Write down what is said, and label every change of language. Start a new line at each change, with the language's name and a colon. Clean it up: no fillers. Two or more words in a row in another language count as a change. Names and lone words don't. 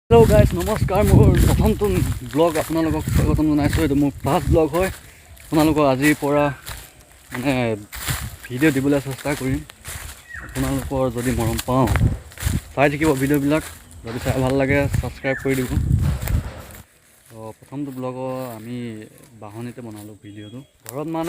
English: hello guys
Assamese: নমস্কাৰ মোৰ প্ৰথমতম ব্লগ আপোনালোকক স্বাগতম জনাইছো এইটো মোৰ
English: first blog
Assamese: হয় আপোনালোকক আজিৰ পৰা মানে ভিডিও দিবলৈ চেষ্টা কৰিম आपनालोকৰ যদি মৰম পাওঁ চাই থাকিব ভিডিও বিলাক যদি চাই ভাল লাগে সাবস্ক্ৰাইব কৰি দিব তো প্ৰথমটো ব্লগ আমি বাহনিতে বনালো ভিডিওটো ঘৰত মানে